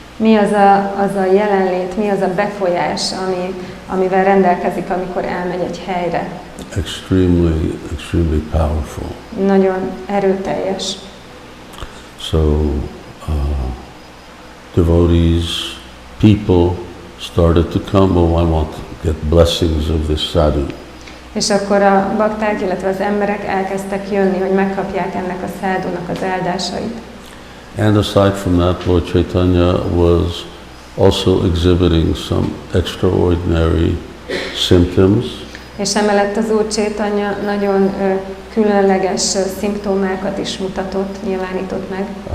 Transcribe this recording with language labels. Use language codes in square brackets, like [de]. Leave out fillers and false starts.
[hu] Mi az a jelenlét, mi az a befolyás, amivel rendelkezik, amikor elmegy egy helyre? [en] Extremely, extremely powerful. [hu] Nagyon erőteljes. [en] So devotees, people started to come, oh, I want to get blessings of this sadhu. [hu] És akkor a bakták, illetve az emberek elkezdtek jönni, hogy megkapják ennek a szádónak az áldásait. [en] And aside from that, Lord Chaitanya was also exhibiting some extraordinary symptoms. [hu] És emellett az Úr Chaitanya nagyon különleges szimptomákat is mutatott, nyilvánított meg.